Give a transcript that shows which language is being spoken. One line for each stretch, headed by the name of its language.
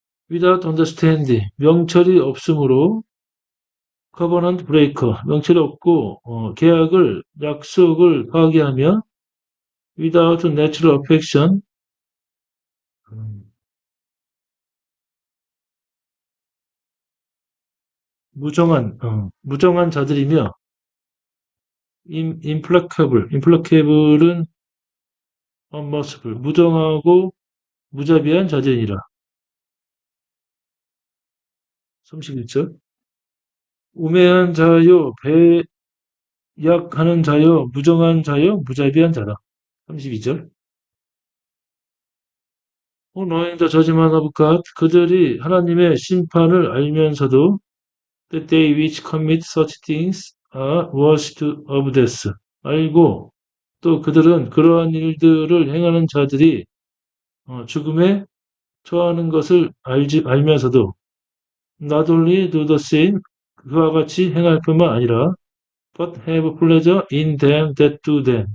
English: without understanding,
Korean: 명철이 없으므로 covenant breaker, 명철이 없고 약속을 파괴하며
English: without natural affection,
Korean: 무정한 자들이며 implacable은 unmerciful, 무정하고 무자비한 자들이니라. 31절. 우매한 자요, 배약하는 자요, 무정한 자요, 무자비한 자라. 32절.
English: knowing the judgment of God,
Korean: 그들이 하나님의 심판을 알면서도
English: that they which commit such things are worst of death.
Korean: 알고 또 그들은 그러한 일들을 행하는 자들이 죽음에 처하는 것을 알면서도
English: not only do the same,
Korean: 그와 같이 행할 뿐만 아니라
English: but have pleasure in them that do them.